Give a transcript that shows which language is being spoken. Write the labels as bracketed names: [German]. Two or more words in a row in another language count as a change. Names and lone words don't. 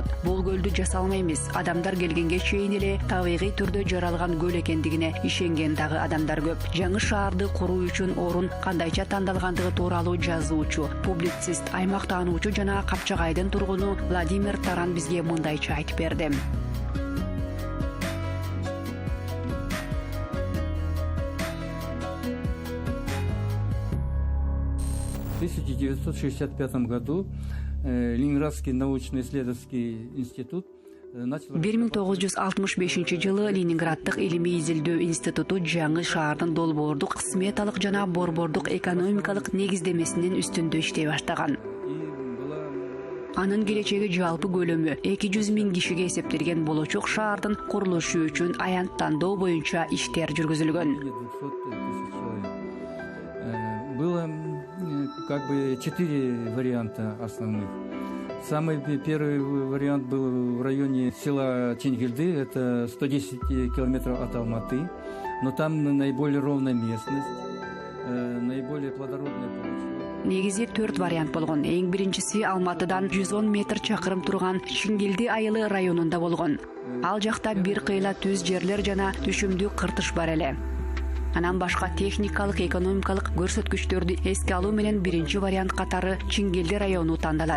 [Kyrgyz] Бул көлдү жасалма эмес, адамдар келгенге чейин эле табигый түрдө жаралган көл экендигине ишенген дагы адамдар көп. Жаңы шаарды куруу үчүн орун кандайча тандалгандыгы тууралуу жазуучу, публицист, аймак таануучу жана Капчагайдын тургуну Владимир Таран бизге мындайча айтып берди. [Russian] В 1965 году Ленинградский научно-исследовательский институт [Kyrgyz] 1965-жылы Ленинграддык илимий изилдөө институту жаңы шаардын долбоордук, сметалык жана борбордук экономикалык негиздемесинин үстүндө иштей баштаган. Анын келечеги жалпы көлөмү 200 миң кишиге эсептелген болочок шаардын курулушу үчүн аянт тандоо боюнча иштер жүргүзүлгөн. [Russian] Было как бы 4 варианта основных. Самый первый вариант был в районе села Чингильды, это 110 километров от Алматы, но там наиболее ровная местность, наиболее плодородная почва. [Kyrgyz] Негизи 4 вариант болгон. Эң биринчиси Алматыдан 110 метр чакырым турган Чингилди айылы районунда болгон. Ал жакта бир кыйла түз жерлер жана түшүмдүү кыртыш бар эле. Анан башка техникалык, экономикалык көрсөткүчтөрдү эске алуу менен биринчи вариант катары Чингилди району тандалат.